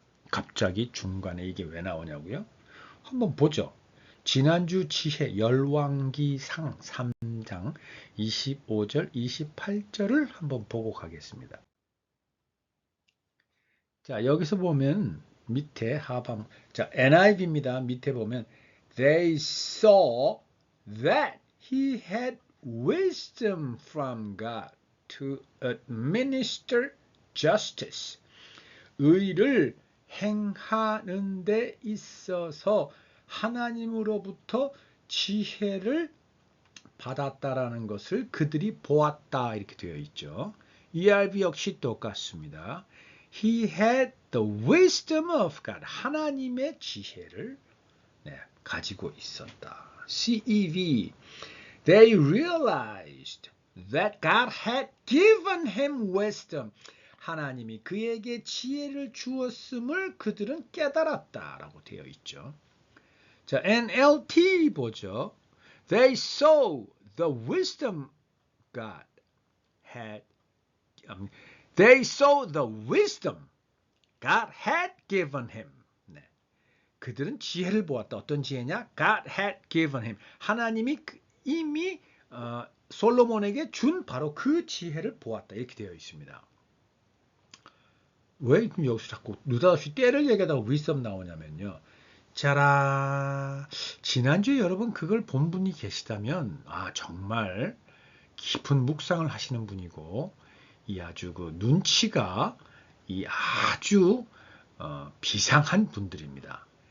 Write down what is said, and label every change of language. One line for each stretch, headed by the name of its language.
Korean: 갑자기 중간에 이게 왜 나오냐고요? 한번 보죠. 지난주 지혜 열왕기상 3장 25절 28절을 한번 보고 가겠습니다. 자, 여기서 보면 밑에 하방, 자, NIV입니다. 밑에 보면
English: They saw that he had wisdom from God to administer justice.
Korean: 의를 행하는 데 있어서 하나님으로부터 지혜를 받았다라는 것을 그들이 보았다. 이렇게 되어 있죠. ERV 역시 똑같습니다.
English: He had the wisdom of God.
Korean: 하나님의 지혜를 가지고 있었다.
English: CEV. They realized that God had given him wisdom.
Korean: 하나님이 그에게 지혜를 주었음을 그들은 깨달았다라고 되어 있죠. 자, NLT 보죠.
English: They saw the wisdom God had. They saw the wisdom God had given him.
Korean: 네. 그들은 지혜를 보았다. 어떤 지혜냐?
English: God had given him.
Korean: 하나님이 이미 솔로몬에게 준 바로 그 지혜를 보았다. 이렇게 되어 있습니다. 왜 여기서 자꾸 느닷없이 때를 얘기하다가 wisdom 나오냐면요. 자라, 지난주에 여러분 그걸 본 분이 계시다면 정말 깊은 묵상을 하시는 분이고 이 아주 그 눈치가 이 아주 비상한 분들입니다.